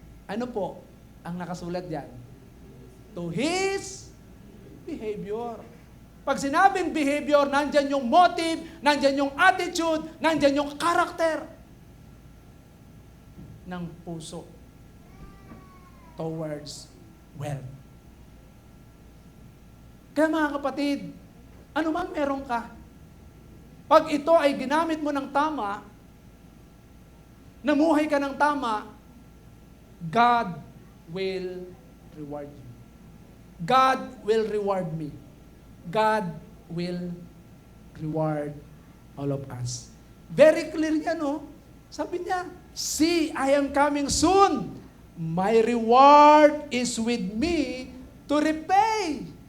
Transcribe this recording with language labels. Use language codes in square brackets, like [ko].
[tl] Ano po ang nakasulat diyan? [en] To His behavior. [tl] Pag sinabing behavior, nandyan yung motive, nandyan yung attitude, nandyan yung character ng puso towards wealth. Kaya mga kapatid, ano man meron ka, pag ito ay ginamit mo ng tama, namuhay ka ng tama, [en] God will reward you. God will reward me. God will reward all of us. Very clear [tl] yan, no? Sabi niya, [en] see, I am coming soon. My reward is with me to repay.